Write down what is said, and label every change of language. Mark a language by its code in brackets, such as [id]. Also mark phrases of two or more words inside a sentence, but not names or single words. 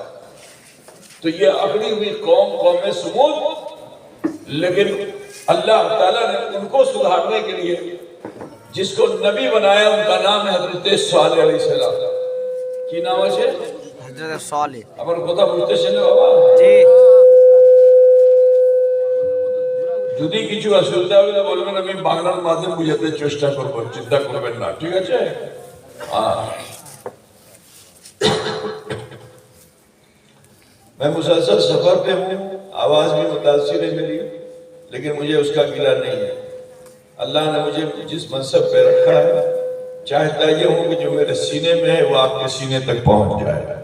[ur] تو یہ اکڑی ہوئی قوم سمود، لیکن اللہ تعالیٰ نے ان کو سدھارنے کے لیے جس کو نبی بنایا ان کا نام ہے حضرت صالح علیہ السلام۔ کی نام ہے؟ حضرت صالح۔ اپن خدا بجھتے چلے بابا جی [bn] যদি কিছু অসুবিধা হলে বলবেন, আমি বাংলার মাধ্যমে বুঝাতে চেষ্টা করব, চিন্তা করবেন না, ঠিক আছে? [ur] میں مسلسل سفر پہ ہوں، آواز بھی متاثر ہے میری، لیکن مجھے اس کا گلہ نہیں ہے۔ اللہ نے مجھے جس منصب پہ رکھا ہے چاہتا یہ ہوں کہ جو میرے سینے میں ہے وہ آپ کے سینے تک پہنچ جائے۔